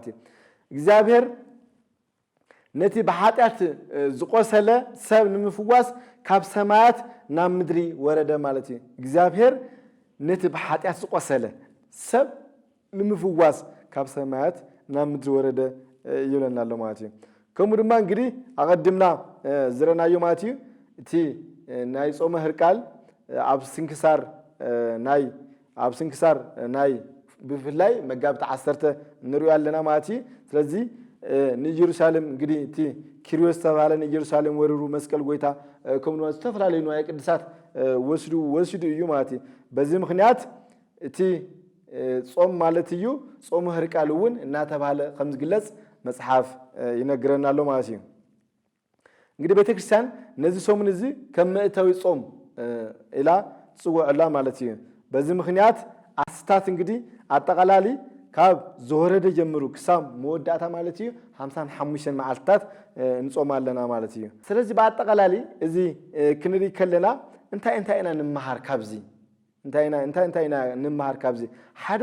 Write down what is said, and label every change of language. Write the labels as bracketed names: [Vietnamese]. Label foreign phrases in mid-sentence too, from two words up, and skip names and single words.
[Tigrinya] እዩ እግዚአብሔር ነቲ በኃጢአት ዝቆሰለ ሰብ ንምፍዋስ ካብ ሰማያት ናብ ምድሪ ወረደ ማለት እዩ እግዚአብሔር ነቲ በኃጢአት ዝቆሰለ ሰብ ንምፍዋስ ካብ ሰማያት ናብ ምድሪ ወረደ ይብለናል ማለት እዩ ከምኡ ድማ እንግዲህ አቀድምና ዝረናዮ ማለት እዩ እቲ ናይ ጾመ ህርቃል ኣብ ስንክሳር ናይ ብፍላይ መጋብት 10 ንሪኦ ኣለና ማለት እዩ ስለዚህ ንኢየሩሳሌም እንግዲህ እቲ ኪሪዮስ ተባለ ንኢየሩሳሌም ወረሩ መስቀል ጎይታ ከምኡ ዝተፈላለዩ ንዋየ ቅድሳት ወስዱ እዩ ማለት እዩ በዚ ምክንያት እቲ ጾም ማለት እዩ ጾመ ህርቃል እውን እናተባለ ከም ዝግለጽ መጽሐፍ ይነግረናል ማለት እዩ እንግዲህ ቤተክርስቲያን ነዚህ ጾምን እዚ ከመእተዊ ጾም ኢላ ጽውዕላ ማለት እዩ [Amharic] በዚህ ምክንያት [Tigrinya] አስታት እንግዲህ አጠቃላሊ ካብ ዘወረደ ጀምሩ ክሳብ መወዳእታ ማለት እዩ 55 መዓልታት እንጾማለና ማለት እዩ ስለዚህ በአጠቃላሊ እዚ ክንሪ ከለና እንታይ ንመሃር ካብዚ እንታይ ንመሃር ካብዚ ሓደ